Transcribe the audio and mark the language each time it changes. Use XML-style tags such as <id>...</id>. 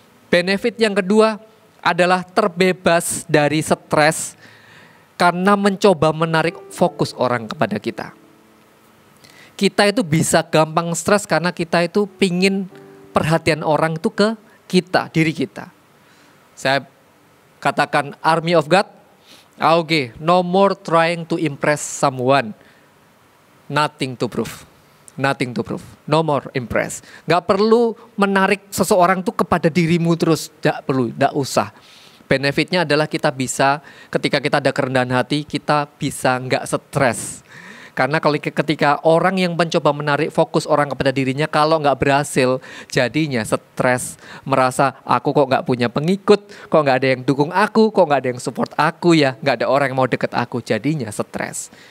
<id>Benefit yang kedua adalah terbebas dari stres karena mencoba menarik fokus orang kepada kita. Kita itu bisa gampang stres karena kita itu pingin perhatian orang itu ke kita, diri kita.</id> <en>Saya katakan Army of God, okay, no more trying to impress someone, nothing to prove. Nothing to prove, no more impress.</en> <id>Gak perlu menarik seseorang tuh kepada dirimu terus, gak perlu, gak usah. Benefitnya adalah kita bisa, ketika kita ada kerendahan hati, kita bisa gak stres. Karena kalau ketika orang yang mencoba menarik fokus orang kepada dirinya, kalau gak berhasil, jadinya stres. Merasa, aku kok gak punya pengikut, kok gak ada yang dukung aku, kok gak ada yang support aku ya, gak ada orang yang mau deket aku, jadinya stres.</id>